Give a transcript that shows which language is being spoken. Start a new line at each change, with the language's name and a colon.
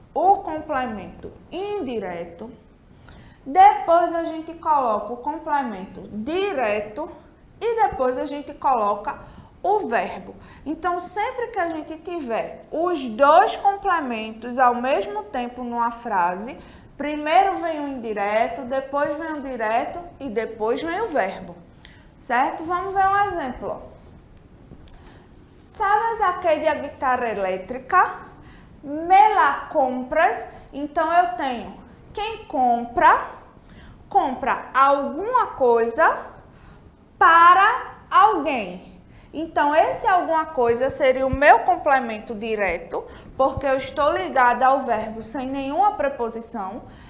Portuguese: o complemento indireto, depois a gente coloca o complemento direto e depois a gente coloca o verbo. Então, sempre que a gente tiver os dois complementos ao mesmo tempo numa frase, primeiro vem o indireto, depois vem o direto e depois vem o verbo. Certo? Vamos ver um exemplo.
Spanish: ¿Sabes aquella guitarra elétrica? Me la compras?
Portuguese: Então, eu tenho quem compra alguma coisa para alguém. Então, esse alguma coisa seria o meu complemento direto, porque eu estou ligada ao verbo sem nenhuma preposição.